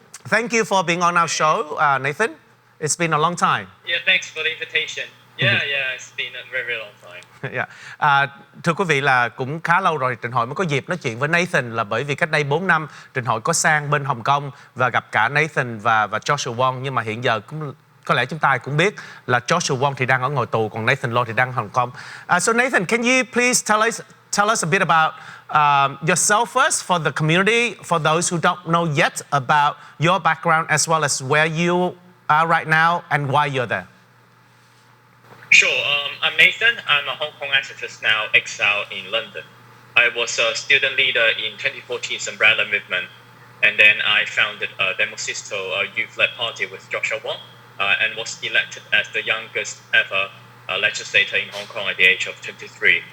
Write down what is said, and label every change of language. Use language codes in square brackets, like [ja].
[en] Thank you for being on our show, Nathan. It's been a long time. Yeah, thanks for the invitation. Yeah, it's been a very long time. [vi] Thưa quý vị, là cũng khá lâu rồi Trinh Hội mới có dịp nói chuyện với Nathan, là bởi vì cách đây 4 năm Trinh Hội có sang bên Hồng Kông và gặp cả Nathan và Joshua Wong, nhưng mà hiện giờ cũng có lẽ chúng ta cũng biết là Joshua Wong thì đang ở ngồi tù, còn Nathan Law thì đang ở Hồng Kông. [en] So Nathan, can you please tell us a bit about yourself first for the community, for those who don't know yet about your background as well as where you are right now and why you're there? Sure. I'm Nathan. I'm a Hong Kong activist now, exiled in London. I was a student leader in 2014's Umbrella Movement, and then I founded a Demosisto, a youth-led party with Joshua Wong, and was elected as the youngest ever legislator in Hong Kong at the age of 23.